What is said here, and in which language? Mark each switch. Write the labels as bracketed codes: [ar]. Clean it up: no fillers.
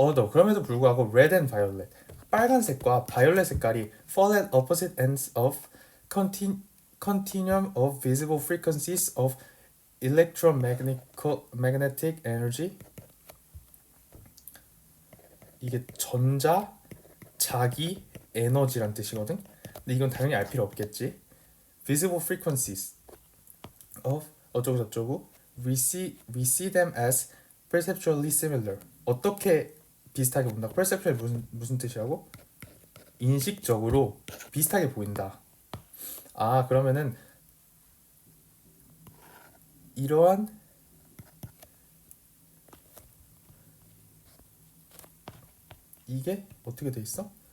[ko] 그럼에도 불구하고 [en] red and violet [ko] 빨간색과 바이올렛 색깔이 [en] fall at opposite ends of continuum of visible frequencies of electromagnetic energy. [ko] 이게 전자, 자기, 에너지란 뜻이거든. 근데 이건 당연히 알 필요 없겠지. [en] visible frequencies of [ko] 어쩌고 저쩌고 [en] we see them as perceptually similar. [ko] 어떻게 비슷하게 본다고? perceptually 무슨 뜻이라고? 인식적으로 비슷하게 보인다. 그러면은 이러한 이게 어떻게 돼 있어?